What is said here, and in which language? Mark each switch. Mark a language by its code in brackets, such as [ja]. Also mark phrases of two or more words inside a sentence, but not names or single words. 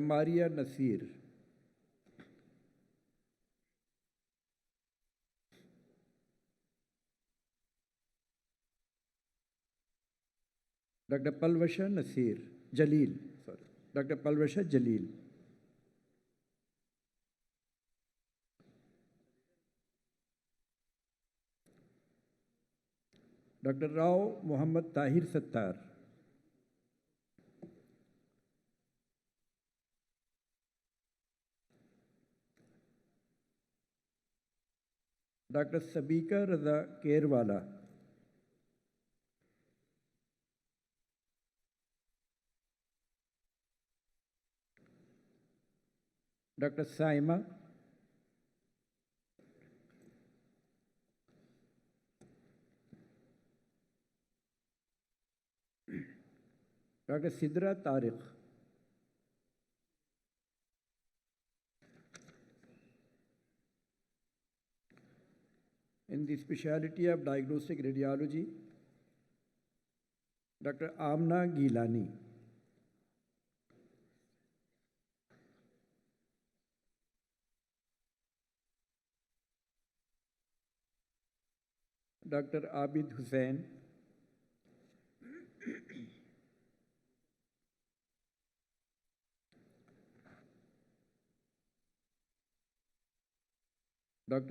[en] Maria Nasir Dr. Palvasha Nasir Jalil sorry Dr. Palvasha Jalil Dr. Rao Muhammad Tahir Sattar Dr. Sabika Raza Kerwala Dr. Saima Dr. Sidra Tariq in the specialty of diagnostic radiology Dr. Amna Gilani Dr. Abid Hussain Dr.